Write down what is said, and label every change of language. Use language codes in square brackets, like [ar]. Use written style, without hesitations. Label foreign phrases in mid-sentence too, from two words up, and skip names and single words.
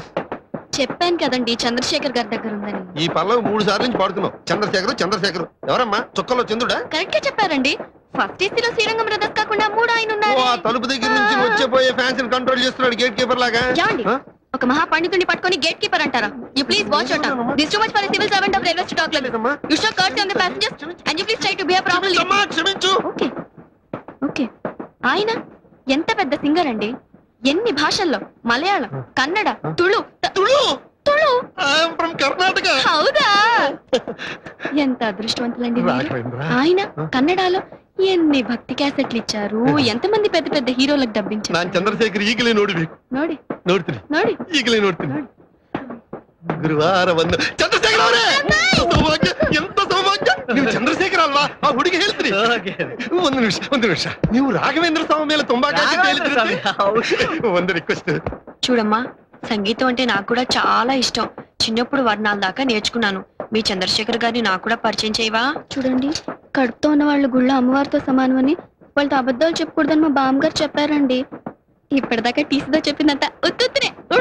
[te] చెప్పాను కదండి, చంద్రశేఖర్ గారి దగ్గర ఉందని. ఈ పల్లవి 3 సార్లు నుంచి పాడుతున్నావు. చంద్రశేఖర్ ఎవరమ్మా? చుక్కలో చంద్రుడా? కరెక్ట్ గా చెప్పారండి. ఫస్ట్ ఏసీలో శ్రీరంగం బ్రదర్స్ కాకుండా 3 ఆయన ఉన్నారు. తలుపు దగ్గర నుంచి వచ్చేపోయే [en] fans control [te] చేస్తున్నాడు [en] gate keeper [te] లాగా. ఒక మహా పండితుడిని పట్టుకొని [en] gate keeper [te] అంటారా? [en] You please watch your tongue. This too much for a civil servant of railway to talk like this. You show courtesy on the passengers and you please try to behave properly. [te] క్షమించు. [en] Okay okay. [te] ఆయన ఎంత పెద్ద సింగర్ అండి. ఎన్ని భాషల్లో, మలయాళం, కన్నడ, తుళు తుళు ఫ్రమ్ కర్ణాటక. హౌదా? ఎంత అదృష్టవంతులండి మీరు. ఆయన కన్నడలో ఎన్ని భక్తి క్యాసెట్లు ఇచ్చారు, ఎంతమంది పెద్ద పెద్ద హీరోలకు డబ్బించారు. [kn] ನಾನು ಚಂದ್ರಶೇಖರ್ ಈಗಲೇ ನೋಡ್ಬೇಕು. ನೋಡ್ತೀನಿ ಈಗಲೇ ನೋಡ್ತೀನಿ. ಗುರುವಾರ ಬಂದು ಚಂದ್ರಶೇಖರ್ ಅವರೇ, ಸೌಭಾಗ್ಯ, ಎಂತ ಸೌಭಾಗ್ಯ. ನೀವು ಚಂದ್ರಶೇಖರ್ ಅಲ್ವಾ? ಆ ಹುಡುಗಿ ಹೇಳ್ತೀನಿ. ಒಂದು ನಿಮಿಷ. ನೀವು ರಾಘವೇಂದ್ರ ಸ್ವಾಮಿ ಮೇಲೆ ತುಂಬಾ ಒಂದು ರಿಕ್ವೆಸ್ಟ್. [te] చూడమ్మా, సంగీతం అంటే నాకు కూడా చాలా ఇష్టం. చిన్నప్పుడు వర్ణాల దాకా నేర్చుకున్నాను. మీ చంద్రశేఖర్ గారిని నాకు కూడా పరిచయం చేయవా? చూడండి, కడుపుతో ఉన్న వాళ్ళు గుళ్ళో అమ్మవారితో సమానమని, వాళ్ళతో అబద్ధాలు చెప్పకూడదని మా బామ్మగారు చెప్పారండి. ఇప్పటిదాకా టీసీతో చెప్పిందంత ఉత్తునే.